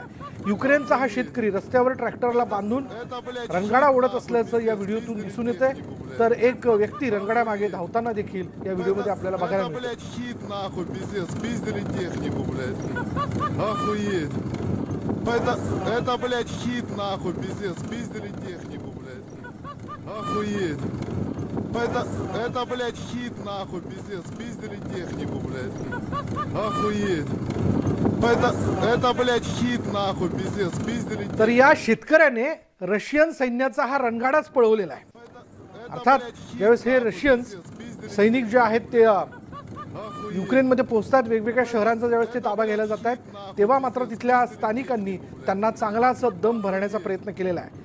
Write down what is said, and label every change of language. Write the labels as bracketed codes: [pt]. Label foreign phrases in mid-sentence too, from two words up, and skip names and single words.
[mr] युक्रेनचा हा शेतकरी रस्त्यावर ट्रॅक्टरला बांधून रणगाडा ओढत असल्याचं या व्हिडिओतून दिसून येतंय, तर एक व्यक्ती रणगाड्यामागे धावताना देखील या व्हिडिओमध्ये आपल्याला बघायला मिळतं। [ru] Это, блядь, хит, нахуй, пиздец. Пиздили технику, блядь. Охуеть. Это, блядь, хит, нахуй, пиздец. Пиздили технику, блядь. Охуеть. Это, блядь, хит, нахуй, пиздец. Пиздили [mr] तर या शेतकऱ्याने रशियन सैन्याचा हा रणगाडाच पळवलेला आहे. अर्थात ज्यावेळेस हे रशियन सैनिक जे आहेत ते युक्रेनमध्ये पोहोचतात, वेगवेगळ्या शहरांचा ज्यावेळेस ते ताबा घ्यायला जात आहेत, तेव्हा मात्र तिथल्या स्थानिकांनी त्यांना चांगलाच दम भरण्याचा प्रयत्न केलेला आहे.